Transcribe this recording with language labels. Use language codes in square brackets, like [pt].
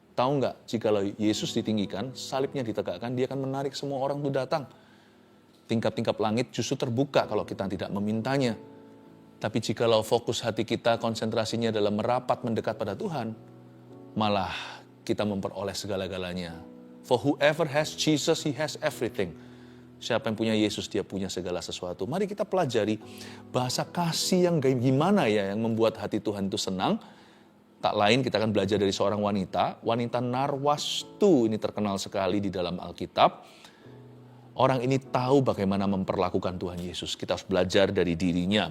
[id] Tahu nggak, jikalau Yesus ditinggikan, salibnya ditegakkan, dia akan menarik semua orang untuk datang. Tingkap-tingkap langit justru terbuka kalau kita tidak memintanya. Tapi jikalau fokus hati kita, konsentrasinya dalam merapat mendekat pada Tuhan, malah kita memperoleh segala-galanya. [en] For whoever has Jesus, he has everything. [id] Siapa yang punya Yesus, dia punya segala sesuatu. Mari kita pelajari bahasa kasih yang gimana ya yang membuat hati Tuhan itu senang. Tak lain kita akan belajar dari seorang wanita Narwastu, ini terkenal sekali di dalam Alkitab. Orang ini tahu bagaimana memperlakukan Tuhan Yesus. Kita harus belajar dari dirinya.